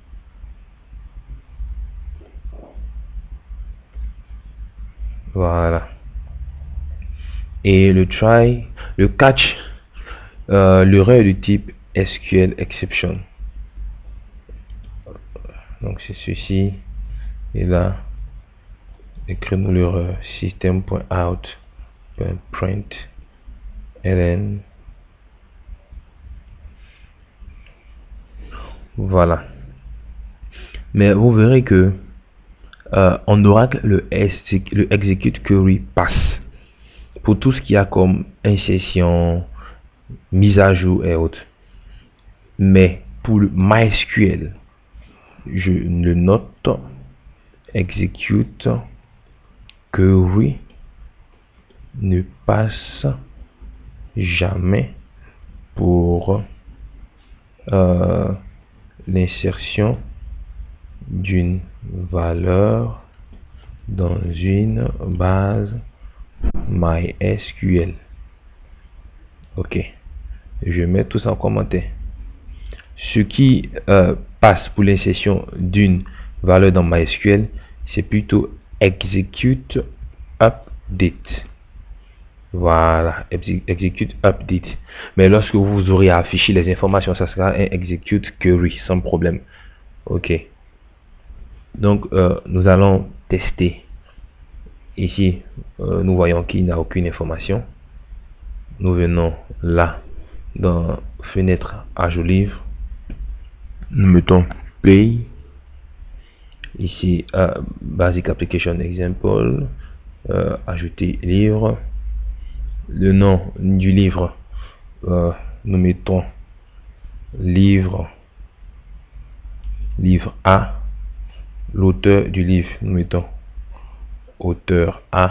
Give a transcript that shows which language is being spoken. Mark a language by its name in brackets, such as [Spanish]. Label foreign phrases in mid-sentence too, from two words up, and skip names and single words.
[French] Voilà. Et le try, le catch, l'erreur du type [English] SQL exception. [French] Donc c'est ceci. Et là, écrivons l'erreur system.out.println. Voilà. Mais vous verrez que en Oracle, le [English] execute query [French] passe pour tout ce qu'il y a comme insertion, mise à jour et autres. Mais pour le MySQL, je le note, [English] execute query [French] ne passe jamais pour l'insertion d'une valeur dans une base MySQL. Ok, je mets tout ça en commentaire. Ce qui passe pour l'insertion d'une valeur dans MySQL, c'est plutôt [English] execute update. [French] Voilà, [English] execute update. [French] Mais lorsque vous aurez affiché les informations, ça sera un [English] execute query [French] sans problème. Ok. Donc nous allons tester. Ici nous voyons qu'il n'y a aucune information. Nous venons là dans fenêtre ajout livre, nous mettons play. [English] Ici basic application example, [French] ajouter livre, le nom du livre, nous mettons livre A. L'auteur du livre, nous mettons auteur A.